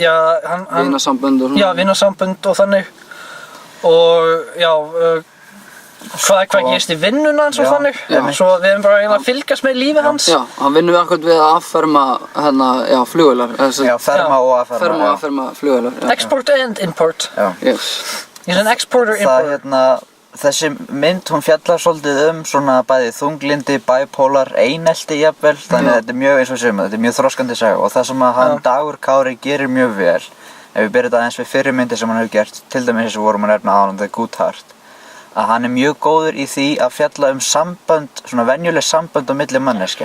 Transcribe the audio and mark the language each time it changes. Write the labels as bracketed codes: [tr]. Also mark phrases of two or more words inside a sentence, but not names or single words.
[is] vinasambönd og svona. Já, vinasambönd og þannig og já, hvað gerist í vinnuna hans og Já, þannig. einmitt. Svo við erum bara eiginlega að fylgjast með lífi hans. Já, hann vinnur akkurat við að afferma flugvélar. Já, ferma og afferma. Ferma og afferma flugvélar. Já. [en] Export and import. [is] Já. [en] Yes. He's an exporter-importer. [is] Þessi mynd, hún fjallar svolítið svona bæði þunglindi, bipolar, einelti jafnvel, þannig að þetta er mjög, eins og við segjum, þetta er mjög þroskandi saga og það sem að hann Dagur Kári gerir mjög vel, ef við byrjum þetta aðeins við fyrri myndir sem hann hefur gert, til dæmis eins og vorum að nefna áðan, The Good Heart, að hann er mjög góður í því að fjalla sambönd, svona venjuleg sambönd á milli manneskja.